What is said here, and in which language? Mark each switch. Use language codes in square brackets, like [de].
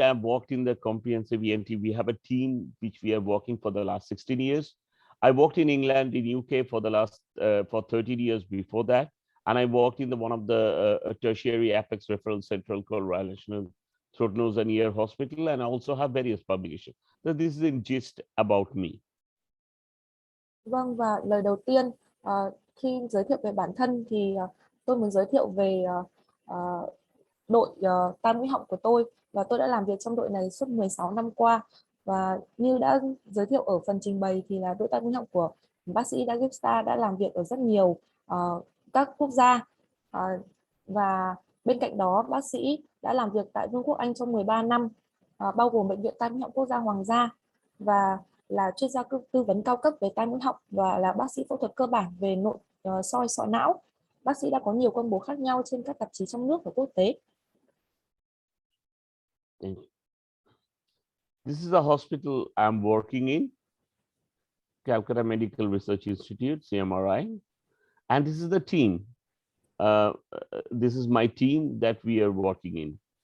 [en] I've worked in the comprehensive ENT. We have a team which we are working for the last 16 years. I worked in England, in UK for the last for 13 years before that, and I worked in one of the tertiary apex referral central called Royal National Throat, Nose and Ear Hospital, and I also have various publications. So this is in gist about me. [vi] Vâng, và lời đầu tiên khi giới thiệu về bản thân thì tôi muốn giới thiệu về đội tai mũi họng của tôi, và tôi đã làm việc trong đội này suốt 16 năm qua. Và như đã giới thiệu ở phần trình bày thì là đội tai mũi họng của bác sĩ Dasgupta đã làm việc ở rất nhiều các quốc gia, và bên cạnh đó bác sĩ đã làm việc tại Vương quốc Anh trong 13 năm, bao gồm Bệnh viện Tai mũi họng quốc gia Hoàng gia, và là chuyên gia tư vấn cao cấp về tai mũi họng và là bác sĩ phẫu thuật cơ bản về nội soi sọ não. Bác sĩ đã có nhiều công bố khác nhau trên các tạp chí trong nước và quốc tế. [en] This is a hospital I'm working in, Calcutta Medical Research Institute, CMRI, and this is the team. This is my team that we are working in.